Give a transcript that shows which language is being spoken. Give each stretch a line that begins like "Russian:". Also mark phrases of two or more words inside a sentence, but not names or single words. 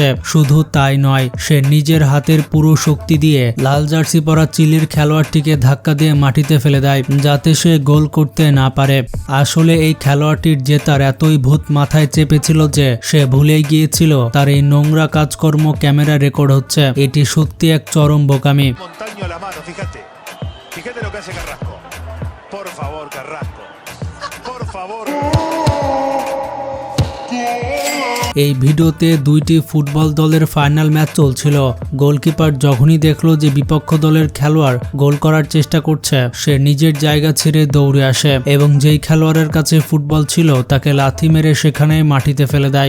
Bangla: শুধু তাই নয়, সে নিজের হাতের পুরো শক্তি দিয়ে লাল জার্সি পরা চিলির খেলোয়াড়টিকে ধাক্কা দিয়ে মাটিতে ফেলে দেয় যাতে সে গোল করতে না পারে। আসলে এই খেলোয়াড়টির জেতার এতই ভূত মাথায় চেপেছিল যে সে ভুলে গিয়েছিল তার এই নোংরা কাজকর্ম ক্যামেরা রেকর্ড হচ্ছে। এটি সত্যি এক চরম বোকামি।
Spanish: Fíjate lo que hace Carrasco. Por favor, Carrasco. Por favor.
Bangla: এই ভিডিওতে দুইটি ফুটবল দলের ফাইনাল ম্যাচ চলছিল। গোলকিপার যখনই দেখলো যে বিপক্ষ দলের খেলোয়াড় গোল করার চেষ্টা করছে, সে নিজের জায়গা ছেড়ে দৌড়ে আসে এবং যেই খেলোয়াড়ের কাছে ফুটবল ছিল তাকে লাথি মেরে সেখানে মাটিতে ফেলে দেয়।